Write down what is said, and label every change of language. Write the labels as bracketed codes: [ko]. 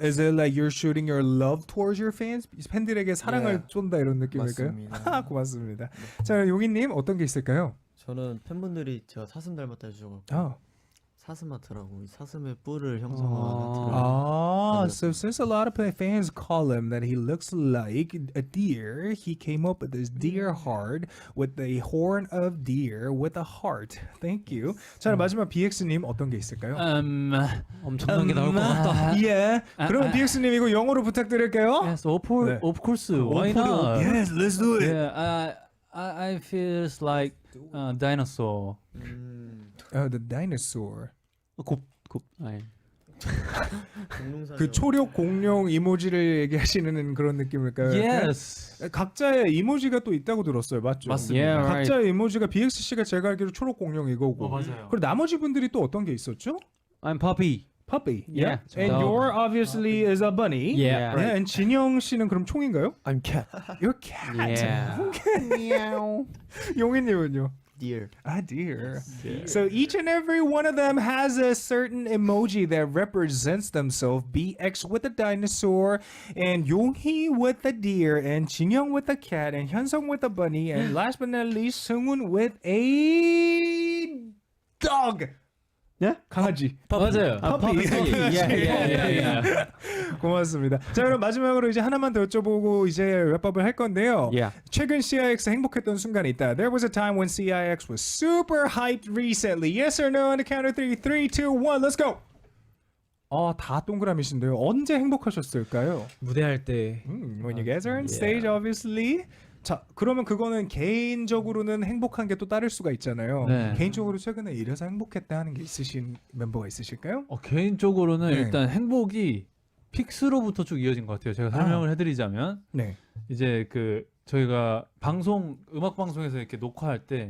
[en] is it like you're shooting your love towards your fans? [ko] 팬들에게 사랑을 [en] Yeah. [ko] 쏜다 이런 느낌일까요? 맞습니다. 고맙습니다. 자, 용희님 어떤 게 있을까요? 저는 팬분들이 제가 사슴 닮았다 해주셔서 사슴아트라고 이 사슴의 뿔을 형성하는 [en] So since a lot of fans call him that he looks like a deer, he came up with this deer heart with the horn of deer with a heart. Thank you. [ko] 자, 마지막 BX님 어떤 게 있을까요? 엄청난 게 나올 것 같다. [en] Yeah. [ko] 그럼 BX님 이거 영어로 부탁드릴게요. [en] Yes, [ko] 네. [en] of course. Why not? Yes, let's do it. Yeah, I feels like dinosaur. The dinosaur. [ko] 아니. 그 초록 공룡 이모지를 얘기하시는 그런 느낌일까요? [en] Yes. [ko] 각자의 이모지가 또 있다고 들었어요, 맞죠? 맞습니다. [en] Yeah, right. [ko] 각자의 이모지가 BX 씨가 제가 알기로 초록 공룡 이거고. 맞아요. 그리고 나머지 분들이 또 어떤 게 있었죠? [en] I'm puppy. Puppy. Yeah. And your obviously is a bunny. Yeah. Yeah. [ko] And 진영 씨는 그럼 총인가요? [en] I'm cat. You're cat. Yeah. [ko] 용희님은요? [en] deer. Dear. So each and every one of them has a certain emoji that represents themselves. BX with a dinosaur, and Yonghi with a deer, and Jinyoung with a cat, and Hyunsung with a bunny, and last but not least, Seungwon with a dog. [ko] 네? 강아지. 맞아요. [en] Puppy. Yeah. [ko] 고맙습니다. 자, 그럼 마지막으로 이제 하나만 더 여쭤보고 이제 랩업을 할 건데요. [en] Yeah. [ko] 최근 CIX 행복했던 순간이 있다. [en] There was a time when CIX was super hyped recently. Yes or no on the count of 3, 3, 2, 1, let's go. [ko] 다 동그라미신데요. 언제 행복하셨을까요? 무대할 때. [en] When you guys are on stage, obviously. [ko] 자, 그러면 그거는 개인적으로는 행복한 게 또 따를 수가 있잖아요. 네. 개인적으로 최근에 이래서 행복했다 하는 게 있으신 멤버가 있으실까요? 개인적으로는 네. 일단 행복이 픽스로부터 쭉 이어진 것 같아요. 제가 설명을 해드리자면 네. 이제 그 저희가 음악 방송에서 이렇게 녹화할 때